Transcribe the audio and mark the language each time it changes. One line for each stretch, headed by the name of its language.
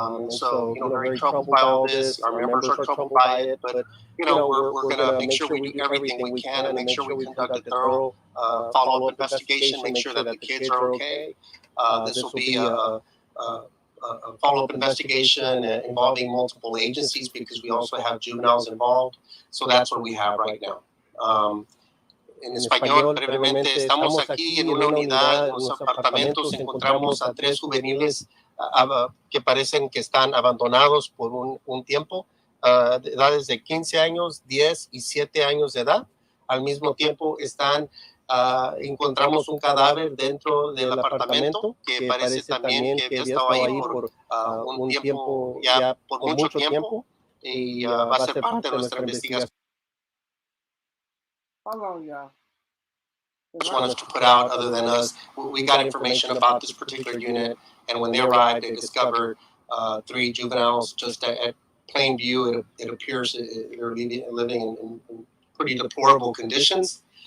English: So, very troubled by all this. Our members are troubled by it, but, we're going to make sure we do everything we can and make sure we conduct a thorough follow-up investigation, make sure that the kids are okay. This will be a follow-up investigation involving multiple agencies because we also have juveniles involved. So that's what we have right now.
Spanish: En español, brevemente, estamos aquí en una unidad, en los apartamentos, encontramos a 3 juveniles que parecen que están abandonados por un tiempo, de edades de 15 años, 10 y 7 años de edad. Al mismo tiempo encontramos un cadáver dentro del apartamento que parece también que había estado ahí por un tiempo, ya por mucho tiempo, y va a ser parte de nuestra investigación.
English: Hold on, y'all. Just want us to put out, other than us, we got information about this particular unit, and when they arrived, they discovered 3 juveniles just at plain view. It appears they're living in pretty deplorable conditions.